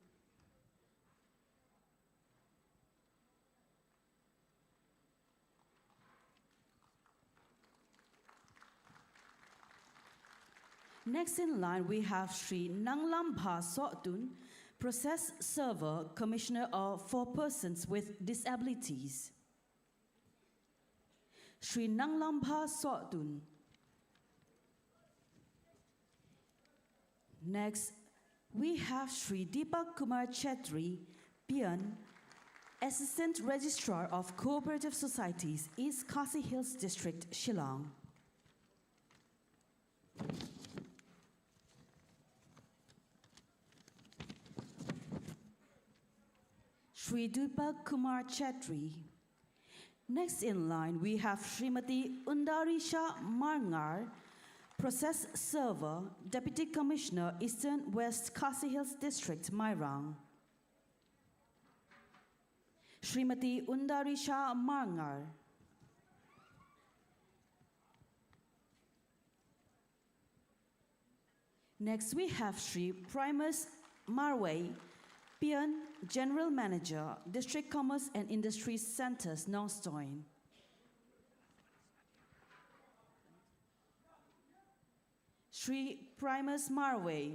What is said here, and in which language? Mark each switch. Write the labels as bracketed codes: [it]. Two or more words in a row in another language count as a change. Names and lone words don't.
[en] Next in line, we have Shri Nanglambha Sotun, Process Server, Commissioner for Persons with Disabilities. Shri Nanglambha Sotun. Next, we have Shri Deepak Kumar Chetri, Pian, Assistant Registrar of Cooperative Societies, East Khasi Hills District, Shillong. Shri Deepak Kumar Chetri. Next in line, we have Srimati Undarisha Marngar, Process Server, Deputy Commissioner, Eastern West Khasi Hills District, Mairang. Srimati Undarisha Marngar. Next, we have Shri Primus Marway, Pian, General Manager, District Commerce and Industry Centers, Nongstoin. Shri Primus Marway.